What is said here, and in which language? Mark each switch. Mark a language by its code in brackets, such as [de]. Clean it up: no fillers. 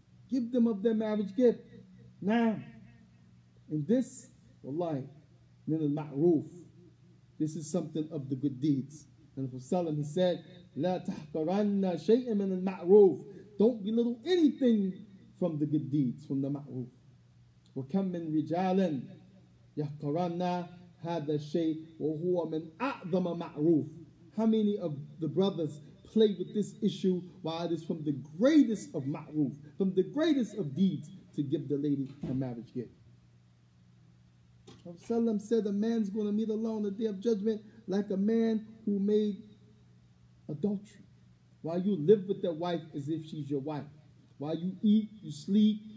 [en] Give them of their marriage gift. Now, and this, [ar] wallahi, min al-ma'roof. [en] This is something of the good deeds. And the Prophet, he said, [ar] La tahkaranna shay'an min al-ma'roof. [en] Don't belittle anything from the good deeds, from the ma'roof. [ar] وَكَمْ مِنْ رِجَالٍ يَحْقَرَنَّ هذا الشيء وهو من أعظم معروف. [en] How many of the brothers play with this issue while it is from the greatest of ma'roof, from the greatest of deeds, to give the lady a marriage gift? Prophet said a man's going to meet Allah on the day of judgment like a man who made adultery. While you live with that wife as if she's your wife. While you eat, you sleep,